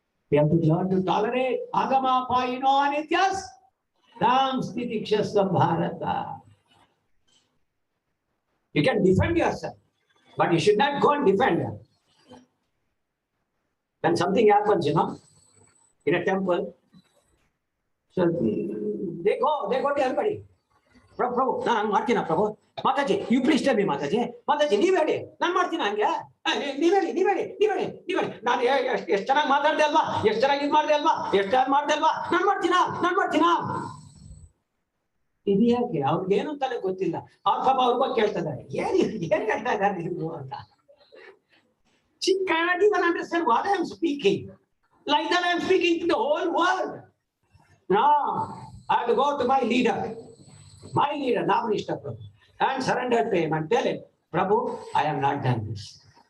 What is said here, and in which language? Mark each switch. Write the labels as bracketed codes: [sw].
[en] We have to learn to tolerate [sa] Agama Paino Anityas Tam Stitikshasva Bharata. [en] You can defend yourself, but you should not go and defend them. When something happens, in a temple, so they go to everybody. [kn] Prabhu, ನಾನು ಮಾಡ್ತೀನ ಪ್ರಭು, Mataji [en] you please tell me, [kn] Mataji ನೀವ್ ಹೇಳಿ, ನಾನು ಮಾಡ್ತೀನ ಹಂಗೆ, ನೀವ್ ಹೇಳಿ ನಾನು ಎಷ್ಟು ಚೆನ್ನಾಗಿ ಮಾತಾಡ್ದೆ ಅಲ್ವಾ, ಎಷ್ಟು ಚೆನ್ನಾಗಿ ಇದು ಮಾಡ್ದೆ ಅಲ್ವಾ, ಎಷ್ಟು ಚೆನ್ನಾಗಿ ಮಾಡ್ದೆ ಅಲ್ವಾ, ನಾನು ಮಾಡ್ತೀನ. ಇದು ಯಾಕೆ ಅವ್ರಿಗೇನು ಅಂತಾನೆ ಗೊತ್ತಿಲ್ಲ. ಅವ್ರ ಪಾಪ ಅವ್ರಿಗೂ ಕೇಳ್ತಾ ಇದ್ದಾರೆ, ಏನ್ ಹೇಳ್ತಾ ಇದ್ದಾರೆ ನೀವು ಅಂತ. [en] She cannot even understand what I am speaking. Like that I am speaking to the whole world. No, I have to go to my leader, Namanishta Prabhu, and surrender to him and tell him, Prabhu, I have not done this.